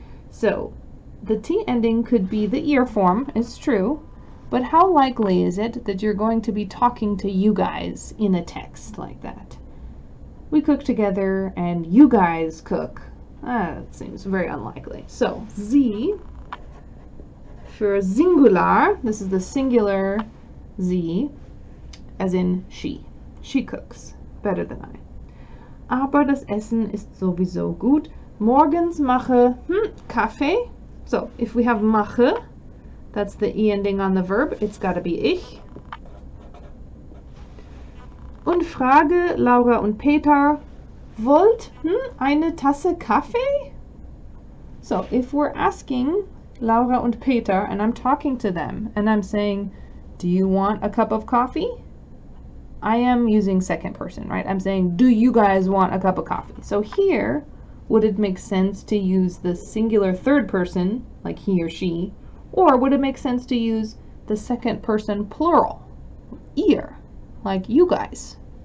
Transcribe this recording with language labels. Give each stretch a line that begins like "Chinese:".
English: So the T ending could be the ear form, it's true, but how likely is it that you're going to be talking to you guys in a text like that? We cook together and you guys cook. That seems very unlikely. So, sie, for singular, this is the singular sie, as in she. She cooks better than I.
German: Aber das Essen ist sowieso gut. Morgens mache Kaffee.
English: So, if we have mache, that's the E ending on the verb. It's got to be ich.
German: Und frage Laura und Peter, wollt eine Tasse Kaffee?
English: So if we're asking Laura und Peter and I'm talking to them and I'm saying, do you want a cup of coffee? I am using second person, right? I'm saying, do you guys want a cup of coffee? So here would it make sense to use the singular third person, like he or she, or would it make sense to use the second person plural, ihr, like you guys?